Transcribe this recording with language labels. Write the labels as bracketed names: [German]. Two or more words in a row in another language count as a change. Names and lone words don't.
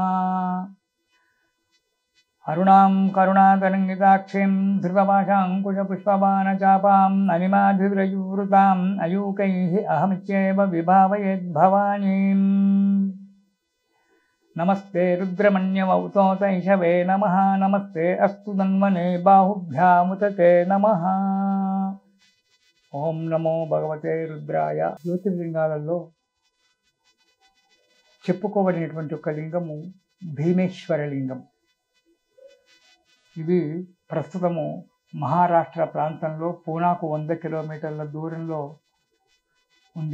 [Sanskrit] अरुणां करुणातरङ्गिताक्षीं धृतपाशाङ्कुशपुष्पबाणचापाम् अनिमाधिव्रयुवृताम् अयूकैः अहमित्येव विभावयेद्भवानीम्। नमस्ते रुद्रमन्यवौतोतैषवे नमः। नमस्ते अस्तु धन्वने बाहुभ्यामुतते नमः। ओम नमो भगवते रुद्राय। [Telugu] జ్యోతిర్లింగాలలో చెప్పుకోబడినటువంటి ఒక లింగము భీమేశ్వర లింగం. ఇది ప్రస్తుతము మహారాష్ట్ర ప్రాంతంలో పూనాకు 100 కిలోమీటర్ల దూరంలో ఉంది.